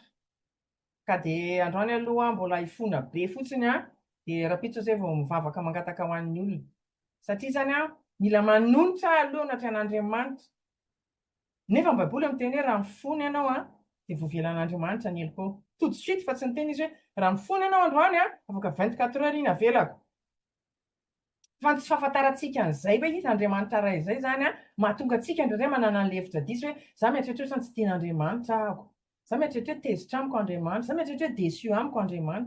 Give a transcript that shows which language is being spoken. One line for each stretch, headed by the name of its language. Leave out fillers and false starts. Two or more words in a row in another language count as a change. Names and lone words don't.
Malagasy: Ka dia androany aloha mbola hifona be fotsiny dia rapitso izay vao mivavaka mangataka ho an'ny olona. Satria zany mila manonotra aloha anatrehan'Andriamanitra. Nefa ny Baiboly miteny hoe raha mifony ianao dia voavelan'Andriamanitra ny helpo.
French: Tout de suite
Malagasy: fa tsy niteny izy hoe raha mifony ianao androany afaka 24 heures iny avelako. Fa tsy fahafantarantsika an'izay hoe izy Andriamanitra ray izay zany mahatonga antsika indraindray manana ny hevitra diso hoe za mieritreritra tsy tian'Andriamanitra ahako. Za mieritreritra tezitra amiko Andriamanitra, za mieritreritra déçu amiko Andriamanitra.